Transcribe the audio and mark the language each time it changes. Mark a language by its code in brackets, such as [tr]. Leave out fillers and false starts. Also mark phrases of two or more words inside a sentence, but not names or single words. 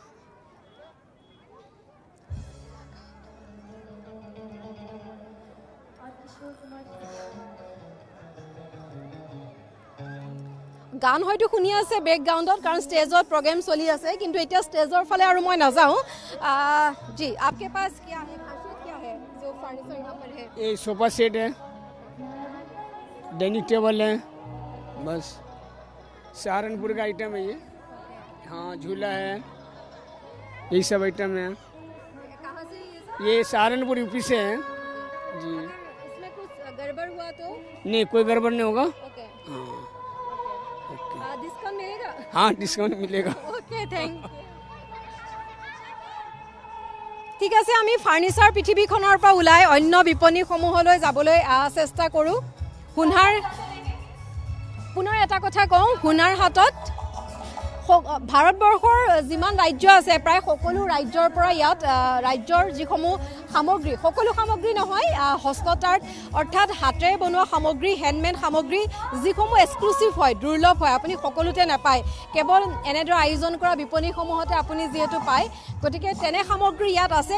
[as] গান হয়তো শুনি আছে বেকগ্ৰাউণ্ডত, কাৰণ ষ্টেজত প্ৰগ্ৰেম চলি আছে, কিন্তু এতিয়া ষ্টেজৰ ফালে আৰু মই নাযাওঁ। [hi] जी आपके पास क्या है, खासियत क्या है जो फर्नीचर यहाँ पर है? ये सोफा सेट है, डाइनिंग टेबल है, बस सहारनपुर का आइटम है ये। हाँ, झूला है, यही सब आइटम है। कहाँ से ये सहारनपुर यूपी से है जी। इसमें कुछ गड़बड़ हुआ तो? नहीं, कोई गड़बड़ नहीं होगा। ओके, हाँ, डिस्काउंट मिलेगा? हाँ, डिस्काउंट मिलेगा। ओके, थैंक यू। [as] ঠিক আছে, আমি ফাৰ্নিচাৰ পৃথিৱীখনৰ পৰা ওলাই অন্য বিপণীসমূহলৈ যাবলৈ চেষ্টা কৰোঁ। পুনৰ এটা কথা কওঁ, হুনাৰ হাটত ভাৰতবৰ্ষৰ যিমান ৰাজ্য আছে প্ৰায় সকলো ৰাজ্যৰ পৰা ইয়াত ৰাজ্যৰ যিসমূহ সামগ্ৰী, সকলো সামগ্ৰী নহয়, হস্ততাঁত অৰ্থাৎ হাতেৰে বনোৱা সামগ্ৰী, হেণ্ডমেড সামগ্ৰী যিসমূহ এক্সক্লুচিভ হয়, দুৰ্লভ হয়, আপুনি সকলোতে নাপায়, কেৱল এনেদৰে আয়োজন কৰা বিপণীসমূহতে আপুনি যিহেতু পায়, গতিকে তেনে সামগ্ৰী ইয়াত আছে।